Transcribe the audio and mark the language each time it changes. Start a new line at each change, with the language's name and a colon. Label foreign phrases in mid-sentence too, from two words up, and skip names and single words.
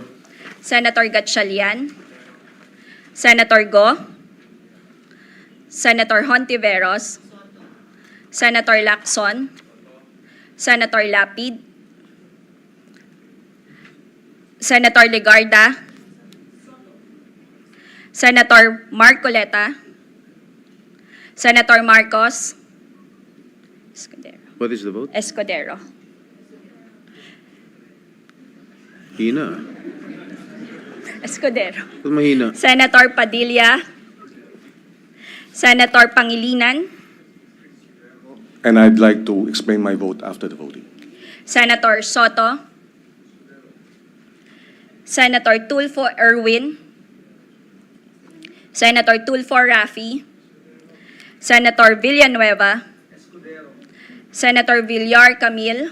English: Senator Gatchalian, Senator Go, Senator Hontiveros, Senator Lacson, Senator Lapid, Senator Legarda, Senator Marcoleta, Senator Marcos, What is the vote? Escudero.
Filipino: Hina.
English: Escudero.
Filipino: Ba't mahina?
English: Senator Padilla. Senator Pangilinan. And I'd like to explain my vote after the voting. Senator Soto. Senator Tulfo Erwin. Senator Tulfo Rafi. Senator Villanueva. Senator Villar Camille.